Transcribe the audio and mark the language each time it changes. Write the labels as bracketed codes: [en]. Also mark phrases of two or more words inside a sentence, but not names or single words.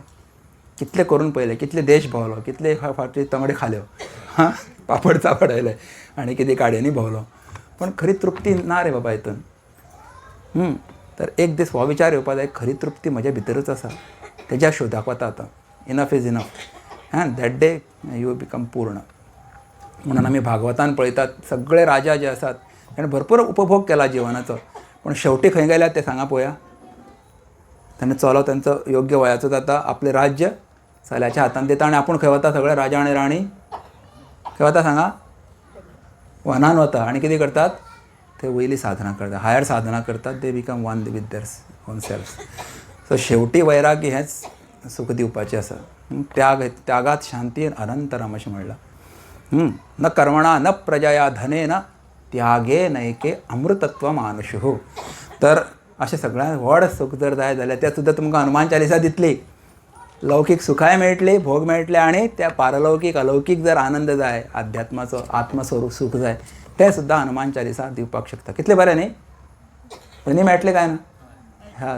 [kok] कितलें करून पळयलें, कितले देश भोंवलो, कितले फावटी तंगडे खाल्यो, पापड चापड आयले आनी कितें गाडयांनी भोंवलो, पण खरी तृप्ती ना रे बाबा हितून. तर एक दीस हो विचार येवपा जाय, खरी तृप्ती म्हज्या भितरच आसा, तेज्या शोधाक वता आतां. [en] Enough is enough. That day you become पूर्ण. [kok] म्हणून आमी भागवतान पळयतात सगळे राजा जे आसात ताणें भरपूर उपभोग केला जिवनाचो, पण शेवटी खंय गेल्यात ते सांगा पळोवया. ताणें चलो तांचो योग्य वयाचो जाता, आपलें राज्य चल्याच्या हातांत दिता आनी आपूण खंय वता, सगळे राजा आनी राणी खंय वता सांगा, वनान वता. आनी कितें करतात, ते वयली साधना करतात, हायर साधना करतात. [en] They become one with their own self. [kok] सो शेवटी वैराग्य हेंच सूख दिवपाचें आसा. [sa] त्यागात शांती अनंतरम [kok] अशें म्हणलां. [sa] न कर्मणा न प्रजया धनेन त्यागे नैके अमृतत्व मानुषु. [kok] तर अशें सगळ्यांत व्हड सूख जर जाय जाल्यार तें सुद्दां तुमकां हनुमान चालिसा दितली. लौकीक सुखाय मेळटली, भोग मेळटले, आनी त्या पारलौकीक अलौकीक जर आनंद जाय, अध्यात्माचो आत्मस्वरूप सूख जाय, तें सुद्दां हनुमान चालिसा दिवपाक शकता. कितलें बरें न्ही. दोनी मेळटलें काय ना.